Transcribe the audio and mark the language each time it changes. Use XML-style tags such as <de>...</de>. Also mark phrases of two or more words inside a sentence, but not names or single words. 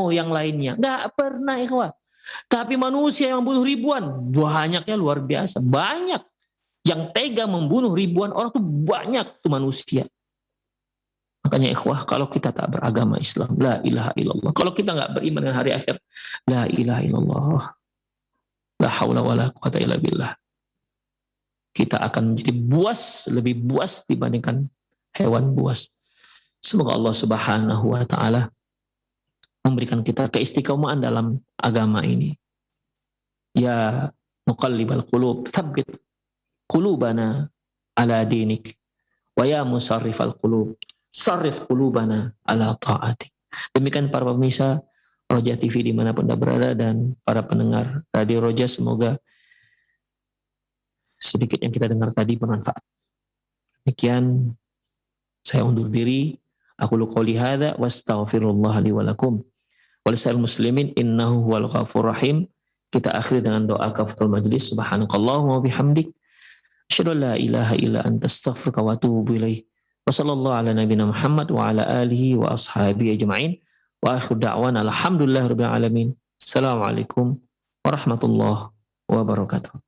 <id>Nggak pernah, ikhwah. Tapi manusia yang bunuh ribuan, banyaknya luar biasa. Banyak yang tega membunuh ribuan orang tuh banyak tuh manusia. Makanya ikhwah, kalau kita tak beragama Islam,</id> <ar>لا إله إلا الله.</ar> <id>Kalau kita nggak beriman dengan hari akhir,</id> <ar>لا إله إلا الله. لا حول ولا قوة إلا بالله.</ar> <id>Kita akan menjadi buas, lebih buas dibandingkan hewan buas. Semoga Allah</id> <ar>سبحانه وتعالى</ar> <id>memberikan kita keistiqomahan dalam agama ini.</id> <ar>يا مقلب القلوب ثبت قلوبنا على دينك. ويا مصرف القلوب صرف قلوبنا على طاعتك.</ar> <id>Demikian para pemirsa Roja TV dimanapun Anda berada dan para pendengar Radio Roja, semoga sedikit yang kita dengar tadi bermanfaat. Demikian saya undur diri.</id> <ar>أقول قولي هذا وأستغفر الله لي ولكم ولسائر المسلمين إنه هو الغفور الرحيم.</ar> <id>Kita akhiri dengan doa</id> <ar>كفارة المجلس. سبحانك اللهم وبحمدك أشهد أن لا إله إلا أنت أستغفرك وأتوب إليك. وصلى الله على نبينا محمد وعلى آله وأصحابه أجمعين. وآخر دعوانا أن الحمد لله رب العالمين. السلام عليكم ورحمة الله وبركاته.</ar>